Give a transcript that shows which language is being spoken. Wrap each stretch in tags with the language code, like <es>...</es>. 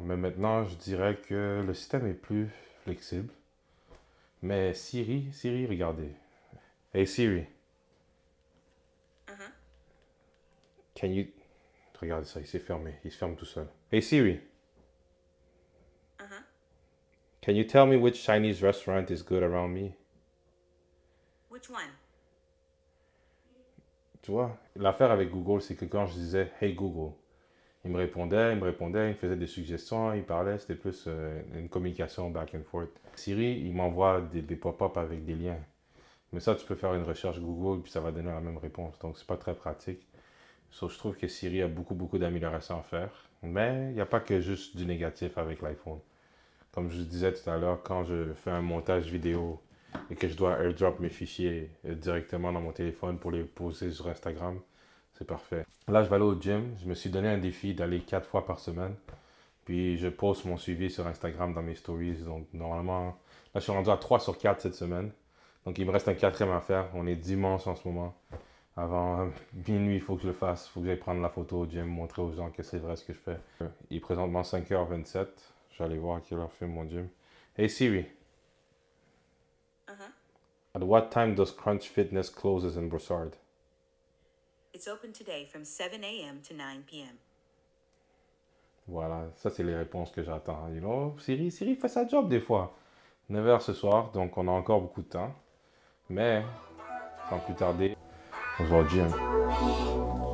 <fr>Mais maintenant, je dirais que le système est plus flexible. Mais Siri, regardez.</fr> <en>Hey Siri. Can you...</en> <fr>Regardez ça, il s'est fermé. Il se ferme tout seul.</fr> <en>Hey Siri. Can you tell me which Chinese restaurant is good around me? Which one?</en> <fr>Tu vois, l'affaire avec Google, c'est que quand je disais Hey Google, Il me répondait, il me faisait des suggestions, il parlait, c'était plus une communication</fr> <en>back and forth.</en> <fr>Siri, il m'envoie des pop-up avec des liens. Mais ça, tu peux faire une recherche Google, puis ça va donner la même réponse. Donc, c'est pas très pratique.</fr> <en>So,</en> <fr>je trouve que Siri a beaucoup d'améliorations à faire. Mais il n'y a pas que juste du négatif avec l'iPhone. Comme je disais tout à l'heure, quand je fais un montage vidéo et que je dois airdrop mes fichiers directement dans mon téléphone pour les poster sur Instagram, c'est parfait. Là, je vais aller au gym. Je me suis donné un défi d'aller 4 fois par semaine. Puis, je poste mon suivi sur Instagram dans mes stories. Donc, normalement, là, je suis rendu à 3 sur 4 cette semaine. Donc, il me reste un 4e à faire. On est dimanche en ce moment. Avant minuit, il faut que je le fasse. Il faut que j'aille prendre la photo au gym, montrer aux gens que c'est vrai ce que je fais. Il est présentement 5h27. Je vais aller voir à quelle heure fait mon gym.</fr> <en>Hey Siri. At what time does Crunch Fitness closes in Brossard? It's open today from 7 a.m. to 9 p.m.</en> <fr>Voilà, ça c'est les réponses que j'attends.</fr> <en>You know,</en> <fr>Siri fait sa job des fois. 9h ce soir, donc on a encore beaucoup de temps. Mais, sans plus tarder, on se voit au gym.</fr>